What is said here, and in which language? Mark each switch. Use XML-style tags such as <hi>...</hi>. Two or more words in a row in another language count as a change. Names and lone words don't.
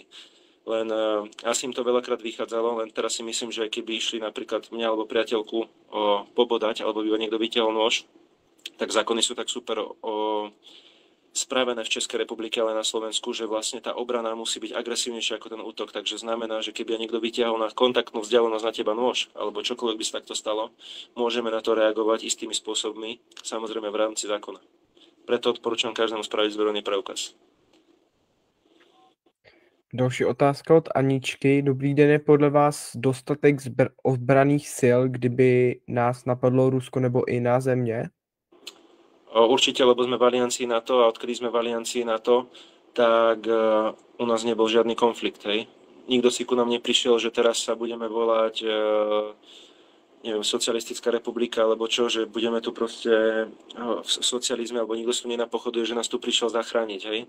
<sk>Len asi im to veľakrát vychádzalo, len teraz si myslím, že keby išli napríklad mňa alebo priateľku pobodať, alebo by niekto vytiahol nôž, tak zákony sú tak super spravené v Českej republike, ale na Slovensku, že vlastne tá obrana musí byť agresívnejšia ako ten útok. Takže znamená, že keby niekto vytiahol na kontaktnú vzdialenosť na teba nôž, alebo čokoľvek by sa takto stalo, môžeme na to reagovať istými spôsobmi, samozrejme v rámci zákona. Preto odporúčam každému spraviť zbrojný preukaz.</sk> <cs>Další otázka od Aničky. Dobrý den, je podle vás dostatek ozbranných sil, kdyby nás napadlo Rusko nebo i jiná země?</cs> <sk>Určite, lebo sme v aliancii NATO a odkedy sme v aliancii NATO, tak u nás nebol žiadny konflikt. Hej. Nikto si ku nám neprišiel, že teraz sa budeme volať neviem, socialistická republika, alebo čo, že budeme tu proste v socializme, alebo nikto si tu nenapochoduje, že nás tu prišiel zachrániť, hej.</sk>